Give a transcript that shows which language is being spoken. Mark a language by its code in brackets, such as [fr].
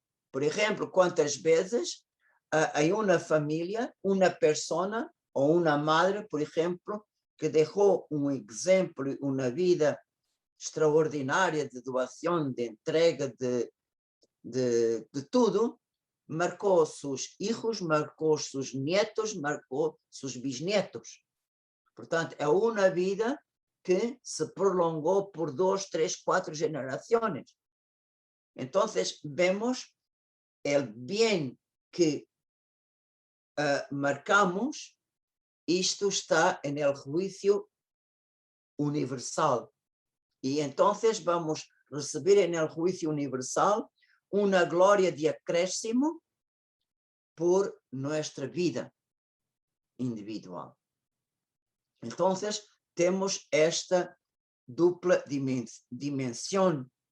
[es] Por ejemplo, ¿cuántas veces hay una familia, una persona o una madre, por ejemplo, que dejó un ejemplo, una vida extraordinaria de doación, de entrega, de todo, marcó sus hijos, marcó sus nietos, marcó sus bisnietos. [pt] Portanto, é uma vida que se prolongou por 2, 3, 4 generaciones. [es] Entonces, vemos el bien que marcamos, [pt] isto [es] está en el juicio universal. Y entonces vamos a recibir en el juicio universal una gloria de [pt] acréscimo [es] por nuestra vida individual. [pt] Entonces, temos esta dupla dimensão.